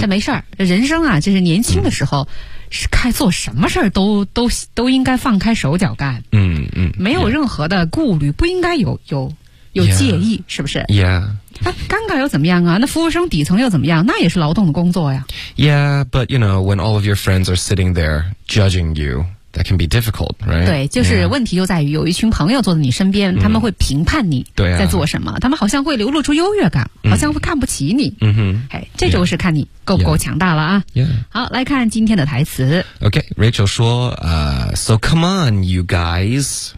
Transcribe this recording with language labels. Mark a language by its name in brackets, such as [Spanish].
[Chinese] 这没事儿，人生啊，就是年轻的时候、是该做什么事儿都应该放开手脚干，没有任何的顾虑、不应该有介意、是不是 [English] ？Yeah， [Chinese] 尴尬又怎么样啊？那服务生底层又怎么样？那也是劳动的工作呀。 [English] Yeah， but you know when all of your friends are sitting there judging you, that can be difficult, right？ [Chinese] 对，就是问题就在于、有一群朋友坐在你身边，他们会评判你在做什么，啊、他们好像会流露出优越感。好像会看不起你，哎，这就是看你够不够强大了啊。 [English] Yeah. Yeah. [Chinese] 好，来看今天的台词。 [English] OK，Rachel 说，So come on, you guys.